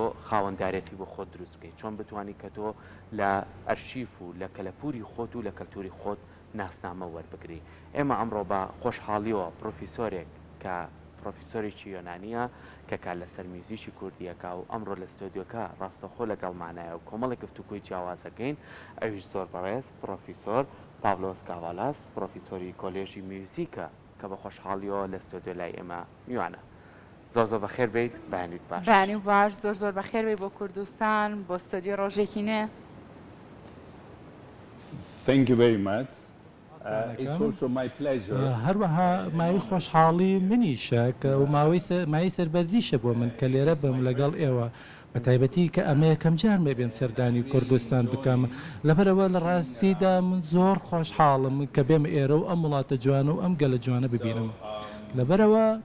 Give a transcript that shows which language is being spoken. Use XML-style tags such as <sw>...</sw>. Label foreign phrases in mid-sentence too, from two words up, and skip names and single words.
<ckb>خاوەنددارەتی بۆ خۆت دروست بکەیت چۆن بتانی کە تۆ لە ئەرشیف و لە کەلەپوری خۆت و لە کەلتوری خۆت ناسنامە وەربگری ئێمە ئەمڕۆ بە خۆشحاڵیەوە پرۆفیسۆرێک کە پرۆفیسۆرێکی یۆنانیە کە کار لەسەر میوزیشی کوردیەکە و ئەمڕۆ لە ستۆدیۆکە ڕاستەخۆ لەگەڵمانایە و کۆمەڵی گفتوگوی جیاوازەکەین ئەویش زۆر بەڕێز پرۆفیسۆر پاڤلۆس کاڤالاس پرۆفیسۆری کۆلێژی میوزیکە کە بە خۆشحاڵیەوە لە ستۆدیۆ لای ئێمە میوانە زۆر بەخێر بیت بەیانیت باش بەیانی باش زۆر بەخێر بێ بۆ کوردستان بۆ ستۆدیۆ ڕۆژێکی نوێ</ckb> <en>Thank you very much. It's also my pleasure.</en> <ckb>هەروەها ماوەی خۆشحاڵی منیشە کە و مای سەربەرزیشە بۆ من کە لێرە بم لەگەڵ ئێوە بە تایبەتی کە ئەمەیە کەم جار مەبێن سەردانی کوردستان بکەم لەبەرەوە لە ڕاستیدا من زۆر خۆشحاڵم کە بێم ئێرە و ئەم وڵاتە جوانە و ئەم گەلە جوانە ببینم لەبەرەوە</ckb>